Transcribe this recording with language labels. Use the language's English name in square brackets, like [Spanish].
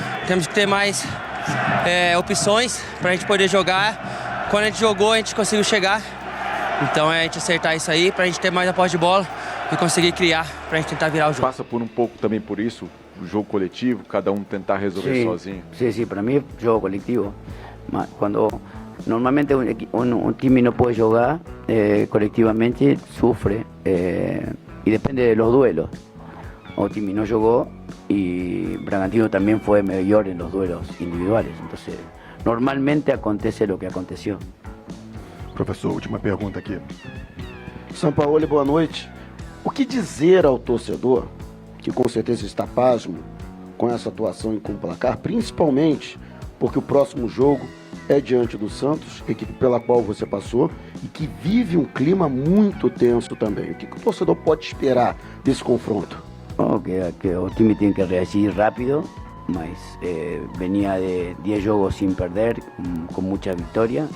[Portuguese] Temos que ter mais opções para a gente poder jogar. Quando a gente jogou, a gente conseguiu chegar. Então é a gente acertar isso aí para a gente ter mais a posse de bola e conseguir criar para a gente tentar virar o jogo. Passa por um pouco também por isso, o jogo coletivo, cada um tentar resolver sozinho. [Spanish] Sí, para mí es juego colectivo. Cuando normalmente un time no puede jugar colectivamente, sufre y depende de los duelos. O time no jugó y Bragantino también fue mejor en los duelos individuales. Entonces, normalmente [Portuguese] acontece [Spanish] lo que aconteció. [Portuguese] Professor, última pergunta aqui. Sampaoli, boa noite. O que dizer ao torcedor, que com certeza está pasmo com essa atuação e com o placar, principalmente porque o próximo jogo é diante do Santos, equipe pela qual você passou, e que vive um clima muito tenso também. O que o torcedor pode esperar desse confronto? [Spanish] Que o time tiene que [Portuguese] reagir [Spanish] rápido, mas venía de 10 [Portuguese] jogos [Spanish] sin perder, con mucha victoria.